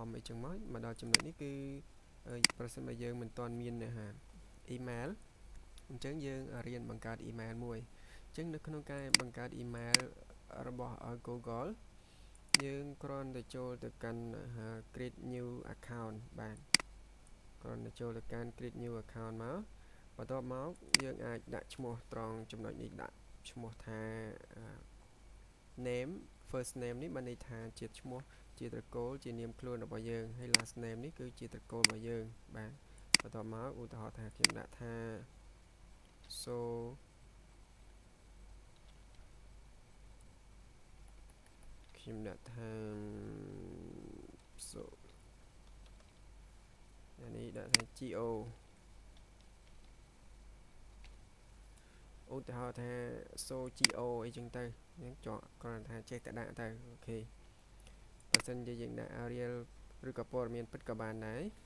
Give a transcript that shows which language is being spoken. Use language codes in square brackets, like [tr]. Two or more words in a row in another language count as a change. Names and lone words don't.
[km] អីចឹងមកដល់ចំណុចនេះគឺប្រសិនបើយើងមិនទាន់មានemail អញ្ចឹងយើងរៀនបង្កើត email មួយអញ្ចឹងនៅក្នុងការបង្កើត email របស់ Google យើងគ្រាន់តែចូលទៅកាន់ [en] create new account [km] បាទគ្រាន់តែចូលទៅកាន់ [en] create new account [km] មកបន្ទាប់មកយើងអាចដាក់ឈ្មោះត្រង់ចំណុចនេះដាក់ឈ្មោះថា [en] name first name [km] នេះបានន័យថាជាឈ្មោះជាត្រកូលជានាមខ្លួនរបស់យើងហើយ [en] last name [km] នេះគឺជាត្រកូលរបស់យើងបាទបន្ទាប់មកឧទាហរណ៍ថាខ្ញុំដាក់ថា so ខ្ញុំដាក់ថា so នេះដាក់ថា go ឧទាហរណ៍ថា [en] so go [km] អីចឹងទៅយើងចកគ្រាន់តែចេះតែដាក់ទៅអូខេបើសិនជាយើងដាក់ Arial ឬក៏ព័ត៌មានពិតក៏បានដែរ